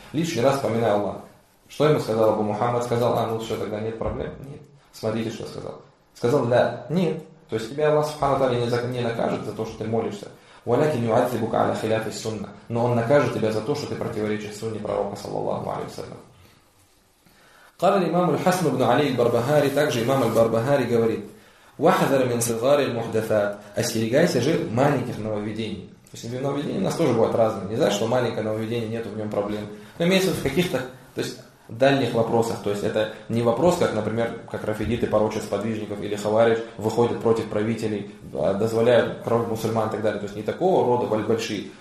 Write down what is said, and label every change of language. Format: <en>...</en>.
<ru>Лишний раз вспоминаю Аллах. Что ему сказал Абу Мухаммад? Сказал, а ну все, тогда нет проблем. Нет. Смотрите, что сказал. Сказал, да, нет. То есть тебя Аллах субхана таля не накажет за то, что ты молишься.</ru> <ar>Валякин юадзибука аля хиляфи сунна.</ar> <ru>Но он накажет тебя за то, что ты противоречишь сунне пророка, саллаллаху алейхи ва саллям.</ru> <ar>قال الإمام الحسن بن علي البربهاري</ar> <ru>также</ru> <ar>إمام البربهاري</ar> <ru>говорит</ru> <ar>واحذر من صغار المحدثات</ar> <ru>остерегайся же маленьких нововведений. То есть нововведения у нас тоже бывают разные. Не значит, что маленькое нововведение, нет в нем проблем. Но имеется в каких-то, то есть дальних вопросах. То есть это не вопрос, как, например, как рафидиты порочат сподвижников или хавариш выходят против правителей, дозволяют кровь мусульман и так далее. То есть не такого рода большие.</ru>